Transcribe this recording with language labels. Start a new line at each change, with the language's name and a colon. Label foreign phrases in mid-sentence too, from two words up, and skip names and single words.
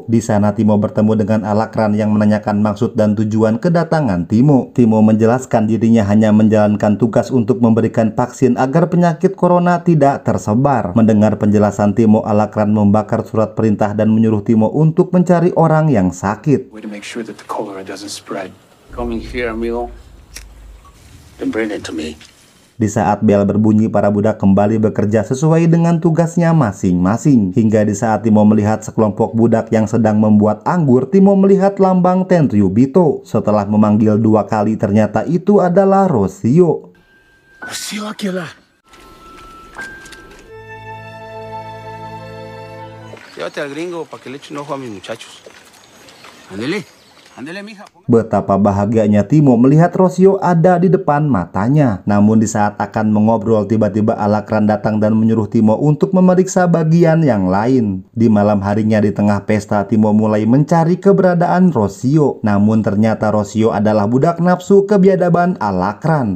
Indonesian: Di sana Timo bertemu dengan Alacran yang menanyakan maksud dan tujuan kedatangan Timo. Timo menjelaskan dirinya hanya menjalankan tugas untuk memberikan vaksin agar penyakit corona tidak tersebar. Mendengar penjelasan Timo, Alacran membakar surat perintah dan menyuruh Timo untuk mencari orang yang sakit.
English: Way to make sure that the cholera doesn't spread. Coming here, amigo. Then bring it to me.
Indonesian: Di saat bel berbunyi, para budak kembali bekerja sesuai dengan tugasnya masing-masing. Hingga di saat Timo melihat sekelompok budak yang sedang membuat anggur, Timo melihat lambang Tenryubito. Setelah memanggil 2 kali, ternyata itu adalah Rocio.
Spanish: Rocio, aquí la. Llévate al gringo para que le eche un ojo a mis muchachos. Ándele. Ándele, mija.
Indonesian: Betapa bahagianya Timo melihat Rocio ada di depan matanya. Namun di saat akan mengobrol, tiba-tiba Alacran datang dan menyuruh Timo untuk memeriksa bagian yang lain. Di malam harinya di tengah pesta, Timo mulai mencari keberadaan Rocio. Namun ternyata Rocio adalah budak nafsu kebiadaban Alacran.